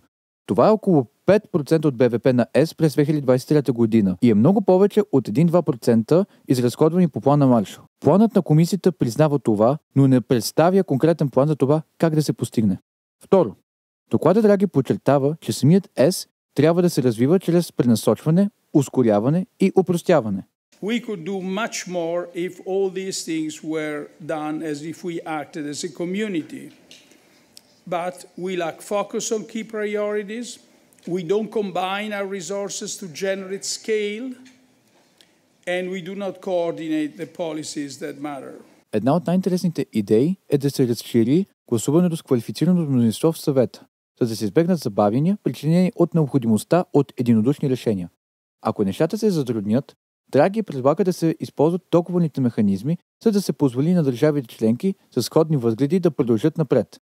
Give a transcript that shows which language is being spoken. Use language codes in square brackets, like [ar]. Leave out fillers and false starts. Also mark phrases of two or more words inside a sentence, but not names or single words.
[bg] Това е около 5% от БВП на ЕС през 2023 година и е много повече от 1-2% изразходвани по плана Маршал. Планът на комисията признава това, но не представя конкретен план за това как да се постигне. Второ, докладът Драги подчертава, че самият ЕС трябва да се развива чрез пренасочване, ускоряване и опростяване. [en] We could do much more if all these things were done as if we acted as a community. But we lack focus on key priorities. We don't combine our resources to generate scale. And we do not coordinate the policies that matter. [bg] Една от най-интересните идеи е да се разшири гласуването с квалифицирано мнозинство в съвета, за да се избегнат забавяния, причинени от необходимостта от единодушни решения. Ако нещата се затруднят, Драги предлага да се използват договорните механизми, за да се позволи на държавите членки с сходни възгледи да продължат напред.